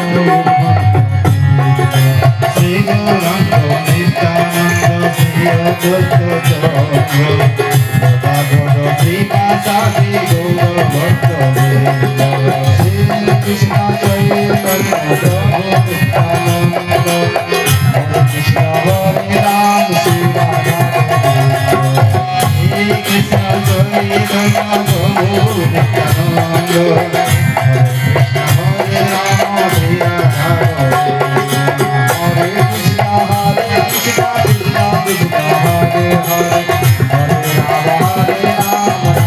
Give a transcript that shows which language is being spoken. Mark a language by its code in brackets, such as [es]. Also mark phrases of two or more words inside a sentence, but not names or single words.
[sa] শ্রী গৌরাঙ্গ নিত্যানন্দ শ্রী অদ্বৈত চন্দ্র গদাধর শ্রীবাসাদি গৌর ভক্ত শ্রী কৃষ্ণ চৈতন্য প্রভু নিত্যানন্দ হরে কৃষ্ণ হরে রাম শ্রী রাধা Krishna Chaitanya Prabhu Nityananda Hare Krishna Hare Rama Hare Rama Hare Krishna Krishna Krishna Hare Hare Hare Rama Hare Rama